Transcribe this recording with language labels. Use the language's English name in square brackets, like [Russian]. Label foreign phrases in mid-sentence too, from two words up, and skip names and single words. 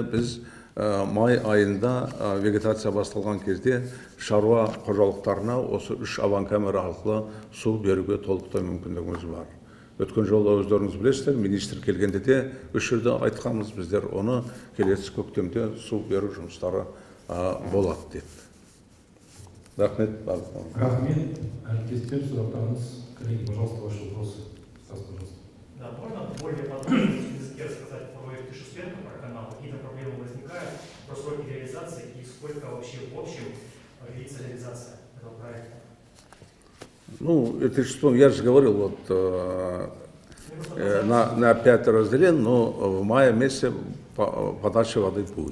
[Kazakh] Біз май айында вегетация басталған кезде шаруа қожалықтарына осы 3 аван камера арқылы су беруге толықтай мүмкіндігіміз бар. Өткен жолы өздеріңіз білесіздер, министр келгенде де осы жерде айтқанбыз, біздер оны келесі көктемде су беру жұмыстары болады деп. Рахмет. Рахмет. Әріптестер, сұрақтарыңыз. [Russian] Коллеги, пожалуйста, ваши вопросы. Стас, пожалуйста. Да, можно более подробно рассказать про проект Шуспенко, про канал? Какие-то проблемы возникают, про сроки реализации и сколько вообще в общем длится реализация этого проекта? Ну, это что, я же говорил, вот на 5 разделен, но в мае месяце подача воды будет.